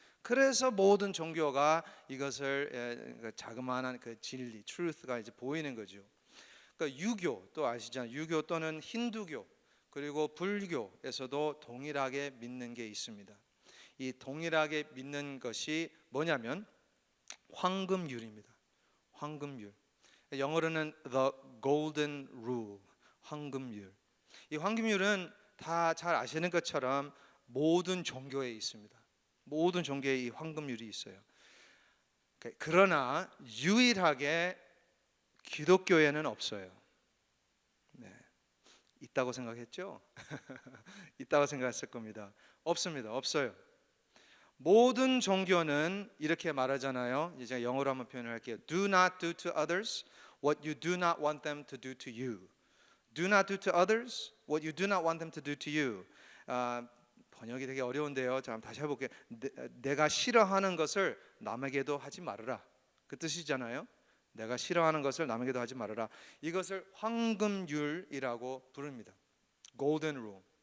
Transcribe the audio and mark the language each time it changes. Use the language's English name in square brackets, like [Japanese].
[Korean] 그래서 모든 종교가 이것을 자그마한 그 진리, truth가 이제 보이는 거죠. 그러니까 유교 또 아시잖아요. 유교 또는 힌두교 그리고 불교에서도 동일하게 믿는 게 있습니다. 이 동일하게 믿는 것이 뭐냐면 황금률입니다. 황금률. 영어로는 [English] the golden rule. [Korean] 황금률. 이 황금률은 다 잘 아시는 것처럼 모든 종교에 있습니다. 모든 종교에 이 황금률이 있어요. 그러나 유일하게 기독교에는 없어요. 네. 있다고 생각했죠? 있다고 생각했을 겁니다. 없습니다. 없어요. 모든 종교는 이렇게 말하잖아요. 이제 영어로 한번 표현을 할게요. [English] Do not do to others what you do not want them to do to you. Do not do to others what you do not want them to do to you. [Korean] 번역이 되게 어려운데요. 자, 다시 해볼게요. 내가 싫어하는 것을 남에게도 하지 말아라. 그 뜻이잖아요. 내가 싫어하는 것을 남에게도 하지 말아라. 이것을 황금률이라고 부릅니다. [English] Golden Rule.